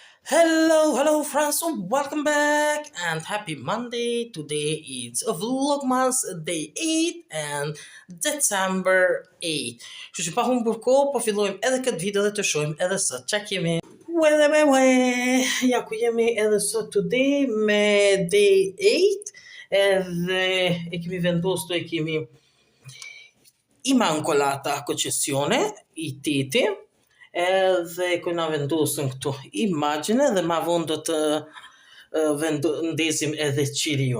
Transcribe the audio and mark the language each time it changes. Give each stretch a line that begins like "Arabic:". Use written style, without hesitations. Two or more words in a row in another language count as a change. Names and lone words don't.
English: Hello friends, so welcome back and happy Monday. Today is Vlogmas Day 8 and December 8.
Albanian: Kështu që pa humbur kohë, po fillojmë edhe këtë video dhe të shohim edhe sot çka kemi. Ja ku jemi edhe sot today me Day 8 edhe e kemi vendosur e kemi Immacolata Concessione, i titi. Edhe kena vendosën këtu imagjine dhe ma vonë do të ndesim edhe qiriun.